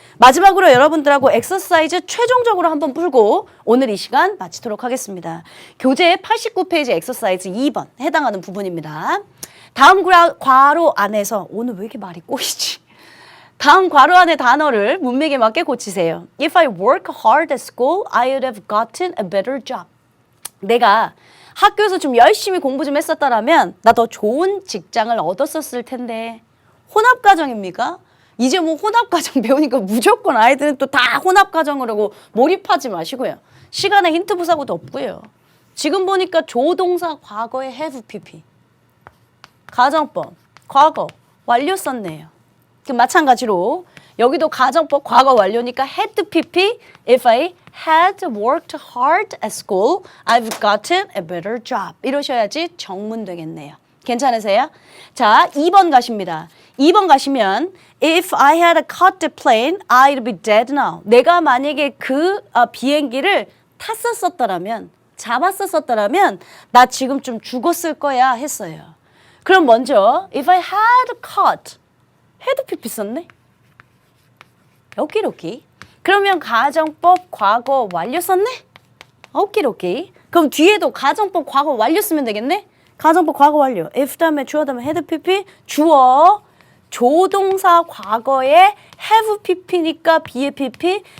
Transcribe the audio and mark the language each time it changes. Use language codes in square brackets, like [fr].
[ko] 마지막으로 여러분들하고 엑서사이즈 최종적으로 한번 풀고 오늘 이 시간 마치도록 하겠습니다. 교재 89페이지 엑서사이즈 2번 해당하는 부분입니다. 다음 괄호 안에서 오늘 왜 이렇게 말이 꼬이지? 다음 괄호 안의 단어를 문맥에 맞게 고치세요. [en] If I work hard at school, I would have gotten a better job. [ko] 내가 학교에서 좀 열심히 공부 좀 했었다라면 나 더 좋은 직장을 얻었었을 텐데. 혼합가정입니까? 이제 뭐 혼합가정 배우니까 무조건 아이들은 또 다 혼합가정을 하고 몰입하지 마시고요. 시간에 힌트 부사고도 없고요. 지금 보니까 조동사 과거에 have pp. 가정법, 과거, 완료 썼네요. 마찬가지로 여기도 가정법 과거 완료니까 had pp. [en] If I had worked hard at school, I've gotten a better job. [ko] 이러셔야지 정문 되겠네요. 괜찮으세요? 자, 2번 가십니다. 2번 가시면 [en] If I had caught the plane, I'd be dead now. [ko] 내가 만약에 그 비행기를 탔었었더라면, 잡았었더라면 나 지금 좀 죽었을 거야 했어요. 그럼 먼저 [en] If I had caught, had pp [ko] 썼네? 오키로키. 그러면 가정법 과거 완료 썼네? 오키로키. 그럼 뒤에도 가정법 과거 완료 쓰면 되겠네? 가정법 과거 완료. if 다음에 주어 다음에 had pp. 주어 조동사 과거에 have pp니까 be의 pp.